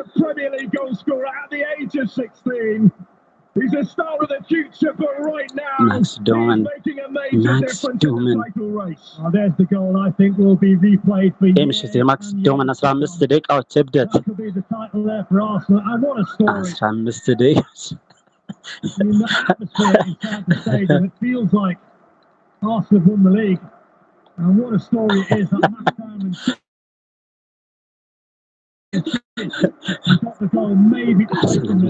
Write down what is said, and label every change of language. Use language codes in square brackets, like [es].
[en] He's a Premier League goal scorer at the age of 16. He's a star of the future, but right now Max Doman. he's making a major difference in the title race. Oh, there's the goal I think will be replayed for you. [am] Max Doman 15 ደቂቃዎች እብደት [en] That could be the title there for Arsenal. And what a story. [am] 15 ደቂቃዎች [en] In the atmosphere inside the stadium, it feels like Arsenal have won the league. And what a story it is that Max Doman got the goal maybe to take from there.